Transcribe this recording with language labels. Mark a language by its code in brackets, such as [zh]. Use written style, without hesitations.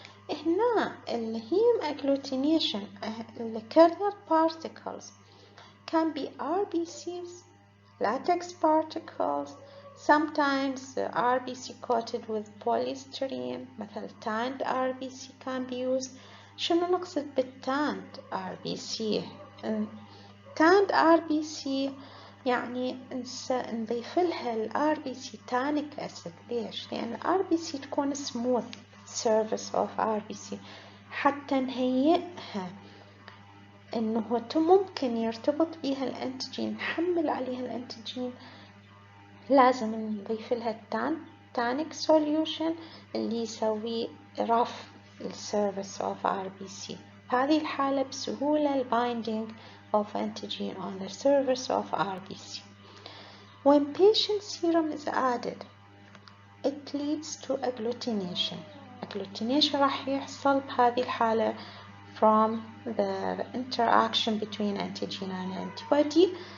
[ar] هنا الهيم [en] agglutination the carrier particles can be RBCs, latex particles, sometimes RBC coated with polystyrene [ar] مثل [en] tanned RBC can be used. [ar] شنو نقصد بالtanned RBC؟ tanned RBC يعني نضيف لها ال RBC tannic acid. ليش؟ لأن RBC تكون [en] smooth surface of RBC [ar] حتى نهيئها إنه ممكن يرتبط بها الأنتيجين، نحمل عليها الأنتيجين، لازم نضيف لها tannic solution اللي يسوي رف السيرفيس of RBC. هذه الحالة بسهولة [en] binding of antigen on the surface of RBC. When patient serum is added, it leads to agglutination. Agglutination [ar] راح يحصل بهذه الحالة [en] from the interaction between antigen and antibody.